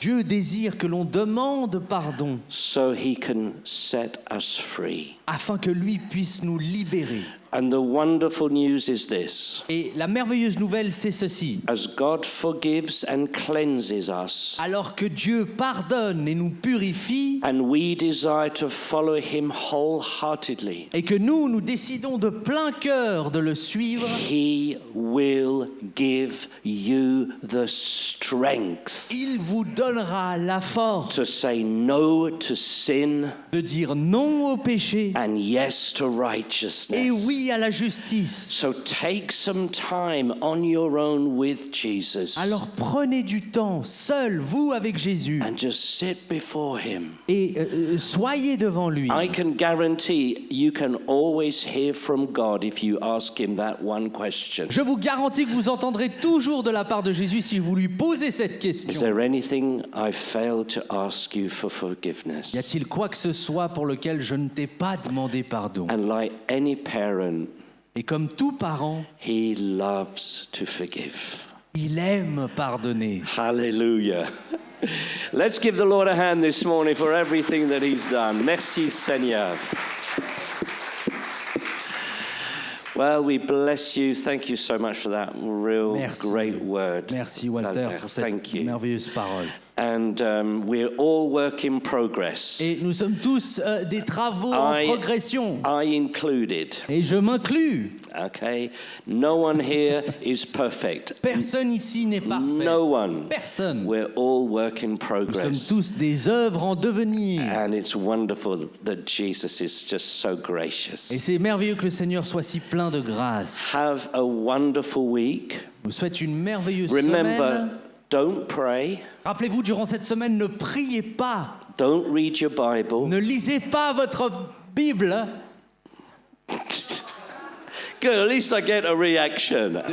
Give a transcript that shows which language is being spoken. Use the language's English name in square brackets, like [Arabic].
[French] Dieu désire que l'on demande pardon [English] so he can set us free. [French] afin que lui puisse nous libérer. [English] And the wonderful news is this. [French] Et la merveilleuse nouvelle, c'est ceci. [English] As God forgives and cleanses us, [French] Alors que Dieu pardonne et nous purifie, [English] and we desire to follow him wholeheartedly, [French] et que nous décidons de plein cœur de le suivre, [English] he will give you the strength [French] il vous donnera la force [English] to say no to sin [French] de dire non au péché [English] and yes to [French] et [English] righteousness. [French] oui à la justice. [English] So take some time on your own with Jesus [French] Alors prenez du temps, seul, vous avec Jésus, [English] and just sit before him. [French] et soyez devant lui. [English] I can guarantee you can always hear from God if you ask him that one question. [French] Je vous garantis que vous entendrez toujours de la part de Jésus si vous lui posez cette [English] Is [French] question. [English] there anything I failed to ask you for forgiveness? [French] Y a-t-il quoi que ce soit pour lequel je ne t'ai pas demandé pardon? [English] And like any parent, [French] Et comme tout parent, [English] he loves to forgive. [French] il aime pardonner. [English] Hallelujah. Let's give the Lord a hand this morning for everything that he's done. [French] Merci Seigneur. [English] Well, we bless you. Thank you so much for that real [French] Merci. [English] great word. [French] Merci Walter Albert, pour [English] thank [French] cette [English] you. [French] merveilleuse parole. [English] And we're all work in progress. [French] Et nous sommes tous des travaux en progression. [English] I included. [French] Et je m'inclus. [English] Okay? No one here is perfect. [French] Personne ici n'est parfait. [English] No one. [French] Personne. [English] We're all work in [French] Nous sommes [English] progress. [French] tous des œuvres en devenir. [English] And it's wonderful that Jesus is just so [French] Et [English] gracious. [French] c'est merveilleux que le Seigneur soit si plein de grâce. [English] Have a wonderful week. [French] Je vous souhaite une merveilleuse [English] Remember, [French] semaine. [English] don't pray. [French] Rappelez-vous, durant cette semaine, ne priez pas. [English] Don't read your Bible. [French] Ne lisez pas votre Bible. [English] Good, at least I get a reaction.